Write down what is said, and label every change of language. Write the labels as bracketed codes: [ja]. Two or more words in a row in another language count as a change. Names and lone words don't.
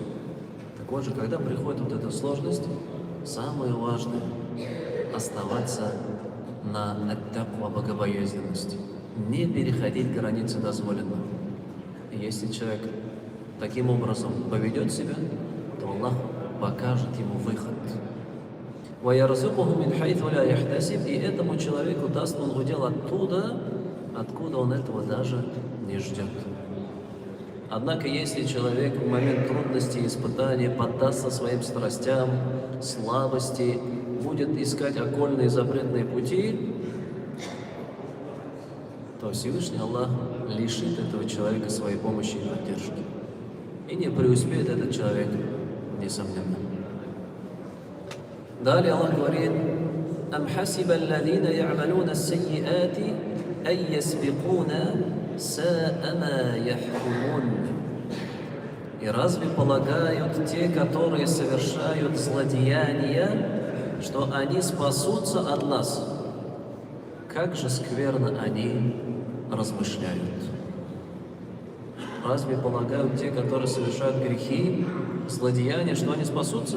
[ru] Так вот же, когда приходит вот эта сложность, самое важное – оставаться на ат-таква, богобоязненности, не переходить границы дозволенного. И если человек таким образом поведет себя, то Аллах покажет ему выход. [ar] وَيَرْزُقُهُ مِنْ حَيْثُ لَا يَحْتَسِبُ, [ru] и этому человеку даст он удел оттуда, откуда он этого даже не ждет. Однако, если человек в момент трудности и испытания поддастся своим страстям, слабости, будет искать окольные запретные пути, то Всевышний Аллах лишит этого человека своей помощи и поддержки. И не преуспеет этот человек, несомненно. Далее Аллах говорит: [ar] «أم حسب الذين يعملون السيئات أن يسبقونا ساء ما يحكمون». [ru] И разве полагают те, которые совершают злодеяния, что они спасутся от нас? Как же скверно они размышляют. Разве полагают те, которые совершают грехи, злодеяния, что они спасутся?